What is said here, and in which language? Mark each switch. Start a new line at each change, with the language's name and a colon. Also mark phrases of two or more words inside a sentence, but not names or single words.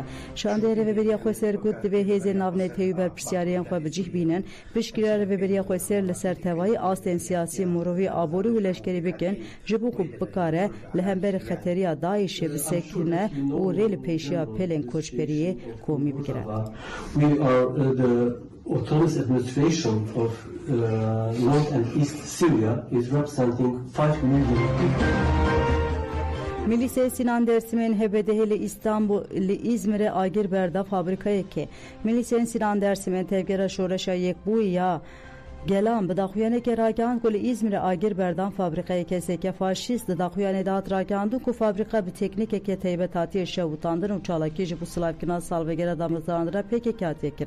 Kurdish: Şandeyê Reveberiya Xweser got divê hêzên navneteyî û berpirsiyariyên xwe bicih bînin, piştgiriya Reveberiya Xweser li ser tevayî astên siyasî mirovî aborî û leşkerî bikin ji bo ku bikare li hemberî xeteriya Daişê bisekine û rê li pêşiya pelên koçberiyê komî bigire.
English: We are the autonomous administration of North and East Syria is representing 5 million people.
Kurdish: Milîsê Sinan Dersimên HBDH li İstanbul li İzmirê agir berda fabrikayê ke. Milîsên Sinan Dersimên tevgera şoreşa yekbûya Gelan bi daxuyaneke ragihan ku li İzmirê agir berdan fabrikayê keseke faşîst di daxuyanê de hat ragihand ku fabrika bi teknîkeke teybet hatiye şewitandin û çalakî ji bo silavkirina salvegera damezrandira pêkekê hatiye kirin.